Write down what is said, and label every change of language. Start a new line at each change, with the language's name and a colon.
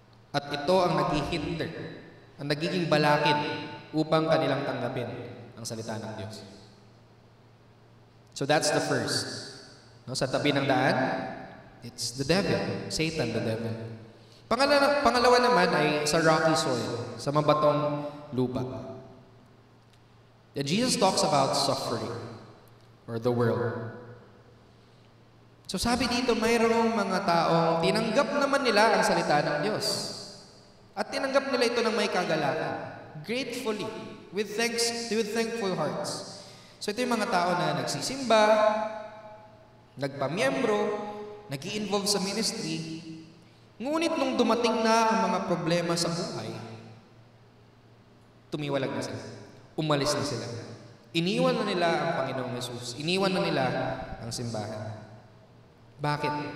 Filipino: At ito ang naghihinder, ang nagiging balakid upang kanilang tanggapin ang salita ng Diyos.
English: So that's the first. No,
Filipino: sa tabi ng daan,
English: it's the devil, Satan the devil.
Filipino: Pangalawa naman ay sa rocky soil, sa mabatong lupa.
English: And Jesus talks about suffering or the world.
Filipino: So sabi dito, mayroong mga taong tinanggap naman nila ang salita ng Diyos. At tinanggap nila ito ng may kagalakan.
English: Gratefully, with thankful hearts.
Filipino: So ito yung mga tao na nagsisimba, nagpamiyembro, nag-i-involve sa ministry. Ngunit nung dumating na ang mga problema sa buhay, tumiwalag na sila. Umalis na sila. Iniwan na nila ang Panginoong Yesus. Iniwan na nila ang simbahan. Bakit?